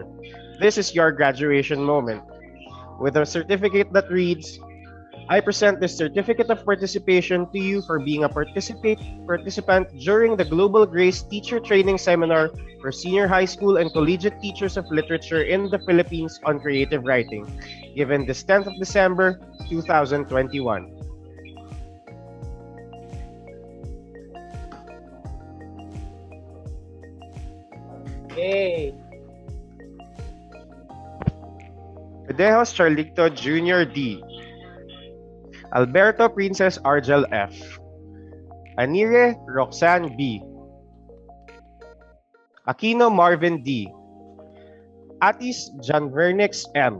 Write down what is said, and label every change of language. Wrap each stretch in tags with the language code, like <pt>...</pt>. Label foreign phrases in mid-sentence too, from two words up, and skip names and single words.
<en>This is your graduation moment. With a certificate that reads, I present this certificate of participation to you for being a participant during the GlobalGRACE Teacher Training Seminar for Senior High School and Collegiate Teachers of Literature in the Philippines on Creative Writing, given this 10th of December, 2021. Yay! Pedejos Charlicto Jr. D. Alberto Princess Argel F. Anire Roxanne B. Aquino Marvin D. Atis Janvernix M.</en>